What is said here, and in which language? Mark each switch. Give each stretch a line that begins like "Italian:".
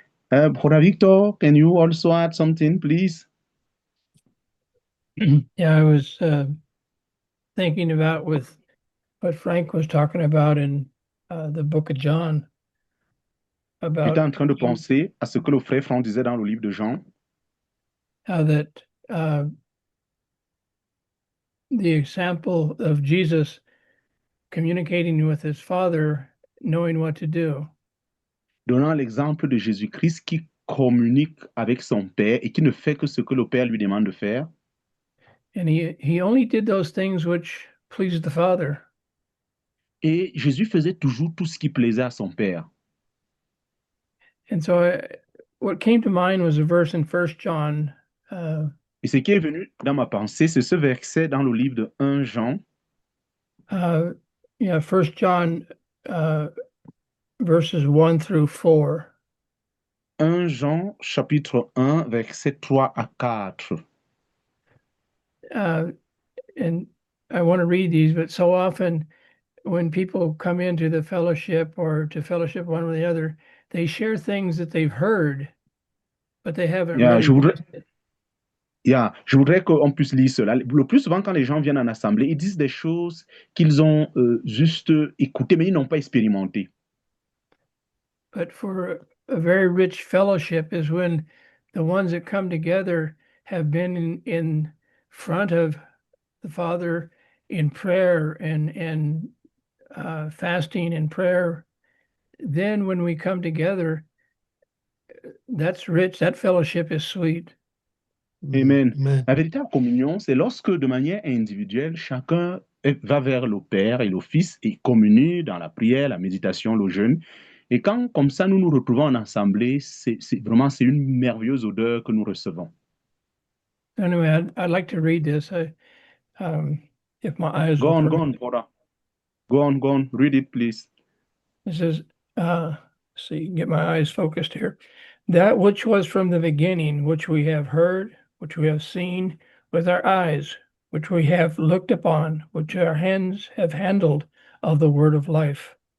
English: Brother Victor, can you also add something, please? Yeah, I was thinking about with what Frank was talking about in the book of John.
French: J'étais en train de penser à ce que le frère Franck disait dans le livre de Jean.
English: How that the example of Jesus communicating with his Father, knowing what to do.
French: Donnant l'exemple de Jésus-Christ qui communique avec son Père et qui ne fait que ce que le Père lui demande de faire.
English: And he only did those things which pleased the Father.
French: Et Jésus faisait toujours tout ce qui plaisait à son Père.
English: And so what came to mind was a verse in 1 John.
French: Et ce qui est venu dans ma pensée, c'est ce verset dans le livre de 1 Jean.
English: 1 John verses 1 through 4.
French: 1 Jean chapitre 1 verset 3 à 4.
English: And I want to read these, but so often when people come into the fellowship or to fellowship one with the other, they share things that they've heard, but they haven't really.
French: Je voudrais qu'on puisse lire cela. Le plus souvent, quand les gens viennent en assemblée, ils disent des choses qu'ils ont juste écoutées, mais ils n'ont pas expérimentées.
English: But for a very rich fellowship is when the ones that come together have been in front of the Father in prayer and fasting and prayer. Then when we come together, that's rich. That fellowship is sweet. Amen. Amen.
French: La véritable communion, c'est lorsque de manière individuelle, chacun va vers le Père et le Fils et communie dans la prière, la méditation, le jeûne. Et quand, comme ça, nous nous retrouvons en assemblée, c'est une merveilleuse odeur que nous recevons.
English: Anyway, I'd like to read this. If my eyes Go will on, permit. brother. Go on, read it, please. It says, see, get my eyes focused here. That which was from the beginning, which we have heard, which we have seen with our eyes, which we have looked upon, which our hands have handled of the word of life.